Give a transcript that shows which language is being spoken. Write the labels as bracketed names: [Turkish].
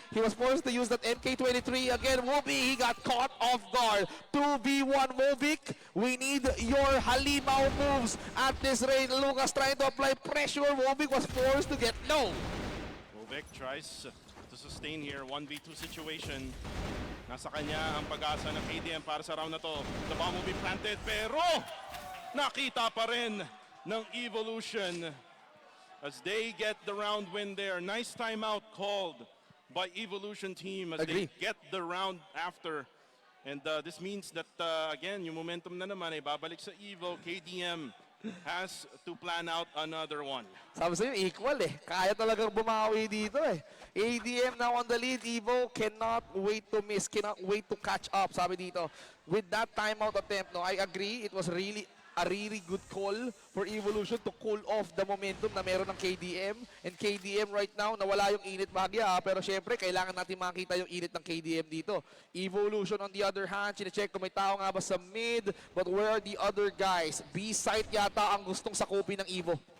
[English] He was forced to use that MK23. Again, Whoopi, he got caught off guard. 2v1 Wovik. We need your halimaw moves at this rate. Lucas trying to apply pressure. Wovik was forced to get low. Wovic tries to sustain here, 1v2 situation. [Filipino] Nasa kanya ang pag-asa ng KDM para sa round na to. [English] The bomb will be planted, [Filipino] pero nakita pa rin ng Evolution [English] as they get the round win there. Nice timeout called by Evolution team as Agree. they get the round after. And this means that, again, [Filipino] yung momentum na naman ay babalik sa Evo. [English] KDM has to plan out another one. [Filipino] Sabi sa'yo, equal eh. Kaya talagang bumawi dito eh. [English] ADM now on the lead. Evo cannot wait to miss, cannot wait to catch up. [Filipino] Sabi dito, [English] with that timeout attempt, no, I agree, it was really a really good call for Evolution to cool off the momentum [Filipino] na meron ng KDM. And KDM right now, nawala yung init bahagya. Pero syempre, kailangan natin makita yung init ng KDM dito. Evolution on the other hand, sinecheck kung may tao nga ba sa mid. [English] But where are the other guys? [Filipino] B-site yata ang gustong sakupin ng Evo.